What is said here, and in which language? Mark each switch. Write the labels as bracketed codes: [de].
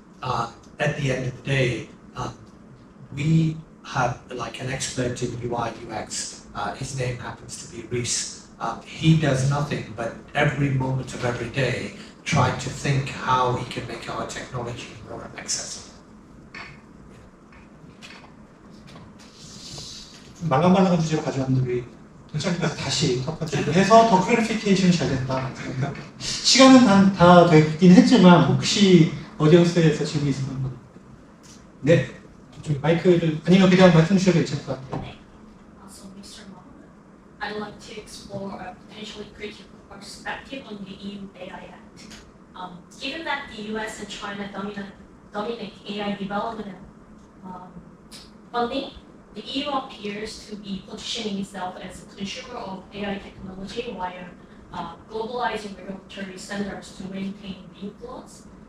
[en] At the end of the day, we have like an expert in UI UX. His name happens to be Reese. He does nothing but every moment of every day trying to think how he can make our technology more accessible. [ko] 말랑말랑한 주제로 가져왔는데 우리 동창님께서 다시 덮어주고 해서 더 클래리피케이션이 잘 됐다 생각합니다. 시간은 다 되긴 했지만 혹시 어디언스에서 질문 있으면 한번. 네, 좀 마이크를 아니면 그냥 말씀 주셔도 괜찮을 것 같아요. [en] So, Mr. Mohammed, I'd like to explore a potentially critical perspective on the EU AI Act. Given that the US and China dominate AI development and funding, the EU appears to be positioning itself as a consumer of AI technology while globalizing regulatory standards to maintain influence.